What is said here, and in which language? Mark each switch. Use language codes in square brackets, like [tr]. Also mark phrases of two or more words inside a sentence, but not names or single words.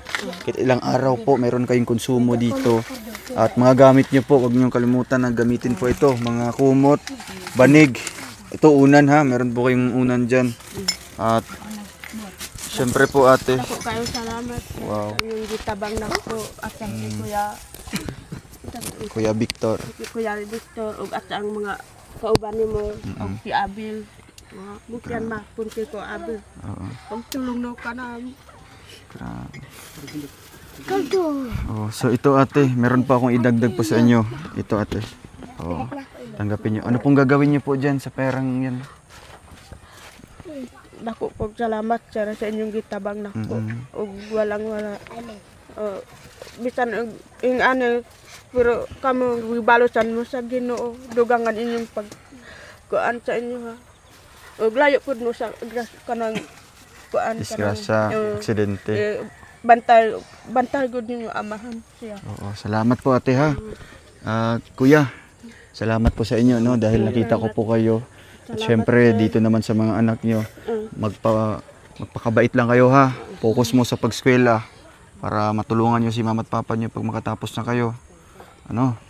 [tl] Kahit ilang araw po, meron kayong konsumo dito. At mga gamit nyo po, huwag nyo kalimutan na gamitin po ito. Mga kumot, banig. Ito unan ha, meron po kayong unan dyan. At syempre po ate. Ako kayo salamat. Wow. Yung gitabang na po at sa Kuya Victor. [ceb] Kuya Victor ug at ang mga kauban nimo og si Abil. Bukyan ma punti ko Abil. Oo. [tl] Pagtulong no ka na. Grabe. Oh, so ito ate, meron pa akong idagdag po sa inyo. Ito ate. Oh, tanggapin niyo. Ano pong gagawin niyo po diyan sa perang 'yan? [ceb] Dako po salamat sir sa inyong gitabang na po. Ug wala. Bisan ing ano pero kamo gibalosan mo sa Ginoo dugangan inyong pag kuan sa inyo ha. Ug layo pud mo sa kanang kuan Disgrasya, aksidente. Bantay gud ninyo amahan siya. Oo, [tl] salamat po ate ha. Kuya, salamat po sa inyo no dahil nakita ko po kayo. At syempre dito naman sa mga anak niyo, magpakabait lang kayo ha. Focus mo sa pagskwela para matulungan niyo si mama at papa niyo pag makatapos na kayo.